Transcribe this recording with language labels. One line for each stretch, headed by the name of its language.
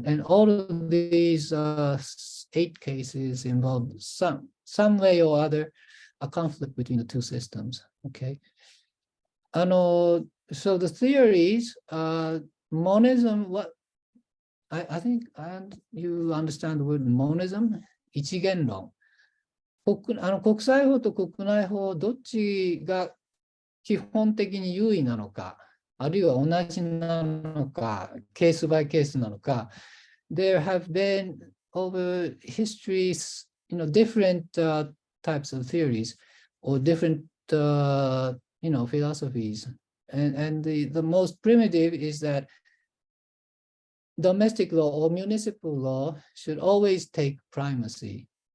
English: And all of these 8 cases involve some way or other a conflict between the 2 systems. Okay. So the theories, monism, what I think, and you understand the word monism, 一元論。
Japanese: 国際法と国内法、どっちが基本的に優位なのか、あるいは同じなのか、ケースバイケースなのか。
English: There have been over histories, different types of theories or different, philosophies. And the most primitive is that domestic law or municipal law should always take primacy.